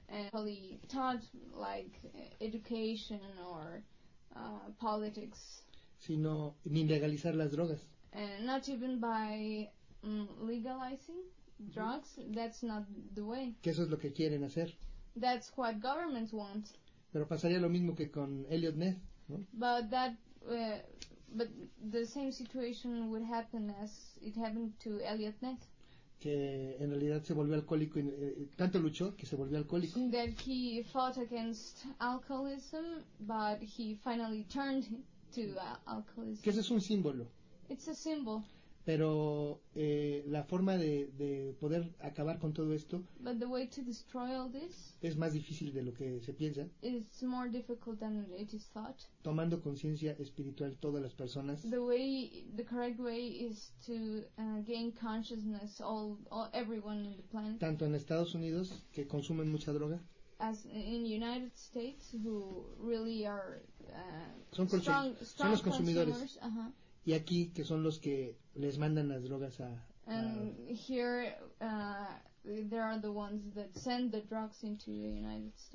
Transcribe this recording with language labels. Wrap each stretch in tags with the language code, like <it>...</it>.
<en>Probably taught like education or politics.</en> <es>Sino ni legalizar las drogas.</es> <en>Not even by legalizing drugs. That's not the way.</en> <es>Que eso es lo que quieren hacer.</es> <en>That's what governments want.</en> <es>Pero pasaría lo mismo que con Elliot Ness, ¿no?</es> <en>But the same situation would happen as it happened to Elliot Ness.</en> <es>Que en realidad se volvió alcohólico, tanto luchó que se volvió alcohólico.</es> <en>That he fought against alcoholism, but he finally turned to alcoholism.</en> <es>Que ese es un símbolo.</es> <en>It's a symbol.</en> <es>Pero la forma de poder acabar con todo esto.</es> <en>But the way to destroy all this.</en> <es>Es más difícil de lo que se piensa.</es> <en>It's more difficult than it is thought.</en> <es>Tomando conciencia espiritual todas las personas.</es> <en>The correct way is to gain consciousness all everyone in the planet.</en> <es>Tanto en Estados Unidos, que consumen mucha droga.</es> <en>As in United States, who really are</en> <es>son los consumidores. Y aquí, que son los que les mandan las drogas a...</es> <en>And here, there are the ones that send the drugs into the United States.</en>